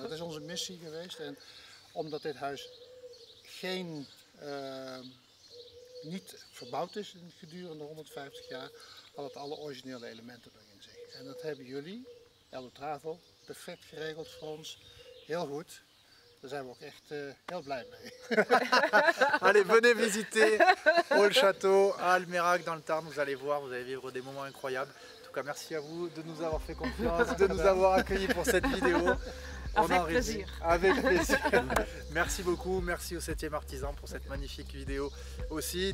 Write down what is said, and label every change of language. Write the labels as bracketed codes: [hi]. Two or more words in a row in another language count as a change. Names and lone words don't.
[nl] Dat is onze missie geweest. En omdat dit huis niet verbouwd is gedurende 150 jaar, had het alle originele elementen erin zich. En dat hebben jullie, Eldo Travel, perfect geregeld voor ons. Heel goed. Daar zijn we ook echt heel blij mee. [fr] Allez, venez visiter Haut le Château à Almerac dans le Tarn, vous allez voir, vous allez vivre des moments incroyables. En tout cas, merci à vous de nous avoir fait confiance, de nous avoir accueillis pour cette vidéo. Avec plaisir. Avec plaisir. Merci beaucoup, merci au 7e Artisan pour cette magnifique vidéo aussi.